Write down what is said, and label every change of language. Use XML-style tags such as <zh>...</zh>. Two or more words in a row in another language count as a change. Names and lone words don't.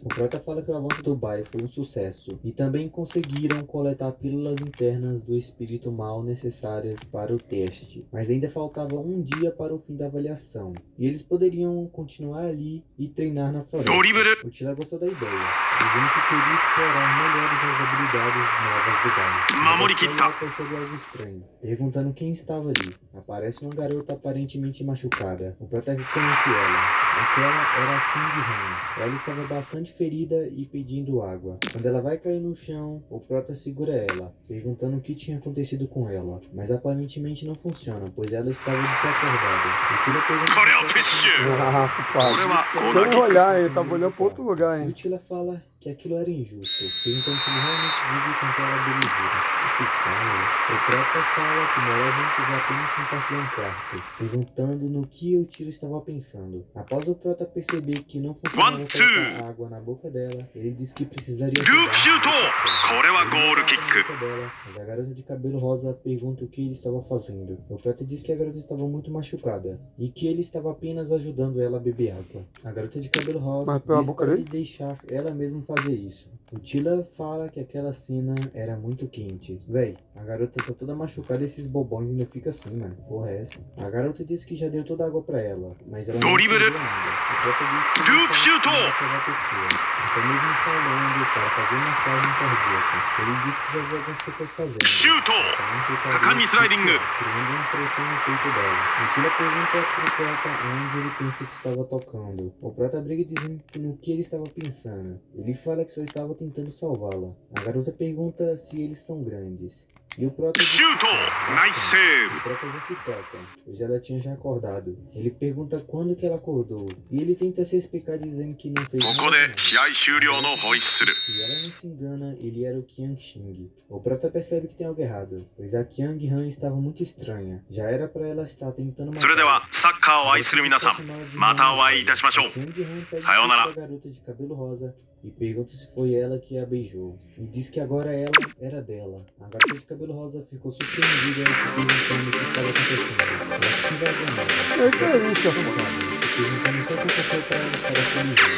<pt>O Prota fala que o avanço do Bai foi um sucesso e também conseguiram coletar pílulas internas do espírito mal necessárias para o teste, mas ainda faltava um dia para o fim da avaliação e eles poderiam continuar ali e treinar na floresta. O Tila gostou da ideia. dizendo que queria explorar melhores as habilidades novas do Gai.</pt> <ja>守り切っ</ja> <pt>Ela</pt> <ja>た</ja> <pt>percebe algo estranho, perguntando quem estava ali. Aparece uma garota aparentemente machucada. O prota reconhece ela. Aquela era a King Han. Ela estava bastante ferida e pedindo água. Quando ela vai cair no chão, o prota segura ela, perguntando o que tinha acontecido com ela. Mas aparentemente não funciona, pois ela estava desacordada. O Tila pergunta Corre ao pro prota peixe! como foi. Ah, compadre.</pt> <ja>これはコーナー</ja> <pt>Sem</pt> <ja>キック</ja> <pt>olhar, ele tava olhando pra outro lugar, E o hein? Tila fala que aquilo era injusto, perguntando se ele realmente vive com aquela belezura. Esse cara, o prota fala que morar juntos apenas compartilham um quarto, perguntando no que o Tila estava pensando. Após o prota perceber que não funcionava One, colocar água na boca dela, ele diz que precisaria</pt> <ja>ループシュート これはゴールキック</ja> <pt>dela, mas a garota de cabelo rosa pergunta o que ele estava fazendo. O prota diz que a garota estava muito machucada e que ele estava apenas ajudando ela a beber água. A garota de cabelo rosa Mas pela diz boca para dele? ele deixar ela mesma fazer isso. O Tila fala que aquela cena era muito quente. Véi, a garota tá toda machucada e esses bobões ainda fica assim, mano. Porra é essa? A garota disse que já deu toda a água pra ela, mas ela não Dribble. entendeu ainda. O prota disse que</pt> <en>Loop shoot.</en> <pt>a pessoa. Até mesmo falando para fazer massagem cardíaca. Ele disse que já viu algumas pessoas fazendo.</pt> <ja>シュート</ja> <pt>Então,</pt> <ja>果敢にスライディング</ja> <pt>criando uma pressão no peito dela. O Tila pergunta pro prota onde ele pensa que estava tocando. O prota briga dizendo no que ele estava pensando. Ele fala que só estava tentando salvá-la. A garota pergunta se eles são grandes. E o prota diz</pt> <ja>シュート</ja> <pt>que</pt> <ja>ナイスセー</ja> <pt>o</pt> <ja>ブ</ja> <pt>prota já se toca, pois ela tinha já acordado. Ele pergunta quando que ela acordou. E ele tenta se explicar dizendo que não fez</pt> <ja>こ</ja> <pt>nada</pt> <ja>こで</ja> <pt>demais.</pt> <ja>試合終了のホイッスル</ja> <pt>Se ela não se engana, ele era o Qian Xing. O prota percebe que tem algo errado, pois a Qiang Han estava muito estranha. Já era para ela estar tentando</pt> <ja>それでは</ja> <pt>matar.</pt> <ja>サッカーを愛する皆さんまたお会いいたしましょう</ja> <pt>Qiang Han pede</pt> <ja>さようなら</ja> <pt>desculpa à garota de cabelo rosa e pergunta se foi ela que a beijou. E diz que agora ela era dela. A garota de cabelo rosa ficou surpreendida e se perguntando o que estava acontecendo. Ela se envergonhada. É isso aí, chefe. Perguntando o que aconteceu para ela estar daquele jeito.</pt>